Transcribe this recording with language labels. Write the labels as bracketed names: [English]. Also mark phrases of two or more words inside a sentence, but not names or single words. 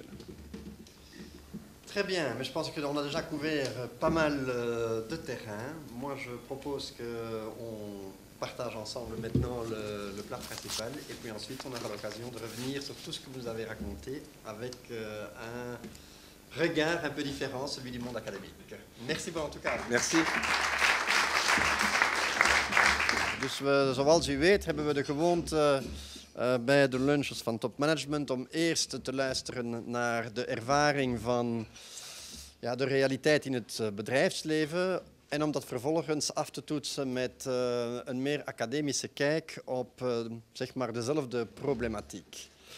[French] Très bien, mais je pense qu'on a déjà couvert pas mal de terrain. Moi, je propose qu'on partage ensemble maintenant le plat principal et puis ensuite, on aura l'occasion de revenir sur tout ce que vous avez raconté avec un regard un peu différent, celui du monde académique. Merci en tout cas. Merci. [Dutch] Dus zoals u weet hebben we de gewoonte bij de lunches van topmanagement om eerst te luisteren naar de ervaring van de realiteit in het bedrijfsleven en om dat vervolgens af te toetsen met een meer academische kijk op zeg maar dezelfde problematiek.